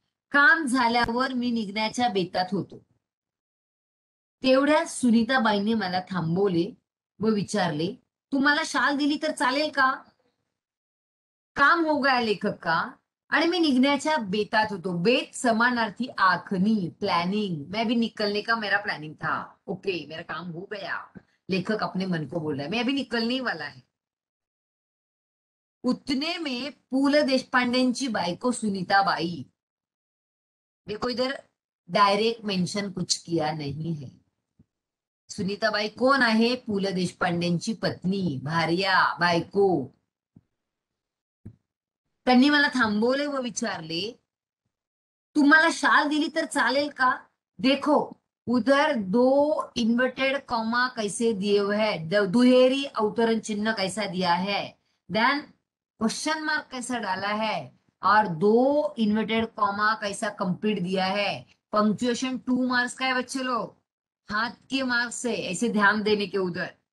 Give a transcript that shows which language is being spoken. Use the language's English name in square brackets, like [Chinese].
[Marathi] काम झाल्यावर मी निघण्याच्या बेतात होतो. तेवढ्या सुनीताबाईंनी मला थांबवले व विचारले, तुम्हाला शाल दिली तर चालेल का? [Hindi] काम हो गया लेखक का. [Marathi] आणि मी निघण्याच्या बेतात होतो. बेत समानार्थी आखनी, प्लॅनिंग. [Hindi] मैं भी निकलने का मेरा प्लानिंग था. ओके, मेरा काम हो गया. लेखक अपने मन को बोल रहा है, मैं अभी निकलने वाला है. [Marathi] उतने में पु ल देशपांडेंची बायको सुनीताबाई. [Hindi] देखो इधर डायरेक्ट मेंशन कुछ किया नहीं है. [Marathi] सुनीताबाई कोण आहे? पु ल देशपांडेंची पत्नी, भार्या, बायको. त्यांनी मला थांबवले व विचारले, तुम्हाला शाल दिली तर चालेल का? [Hindi] देखो उधर 2 इन्वर्टेड कॉमा कैसे दिए हुए है, दुहेरी अवतरण चिन्ह कैसा दिया है, देन क्वेश्चन मार्क कैसा डाला है, और 2 इन्वर्टेड कॉमा कैसा कंप्लीट दिया है. पंक्चुएशन 2 मार्क्स का है बच्चे लोग, हाथ के मार्क्स से, ऐसे ध्यान देने के उधर.